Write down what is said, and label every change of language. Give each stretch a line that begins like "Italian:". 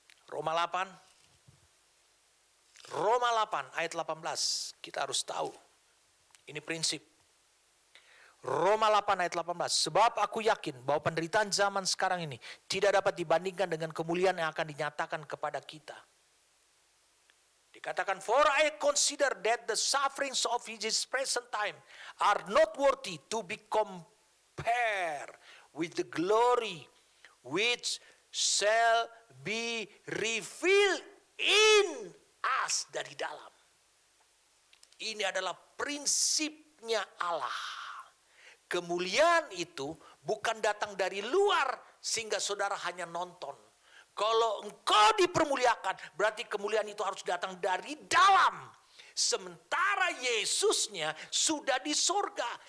Indonesian: Roma 8 ayat 18. Kita harus tahu. Ini prinsip. Roma 8 ayat 18. Sebab aku yakin bahwa penderitaan zaman sekarang ini tidak dapat dibandingkan dengan kemuliaan yang akan dinyatakan kepada kita. Dikatakan,
English: for I consider that the sufferings of his present time are not worthy to be compared with the glory which shall be revealed in us,
Indonesian: dari dalam. Ini adalah prinsipnya Allah. Kemuliaan itu bukan datang dari luar sehingga saudara hanya nonton. Kalau engkau dipermuliakan, berarti kemuliaan itu harus datang dari dalam. Sementara Yesusnya sudah di sorga.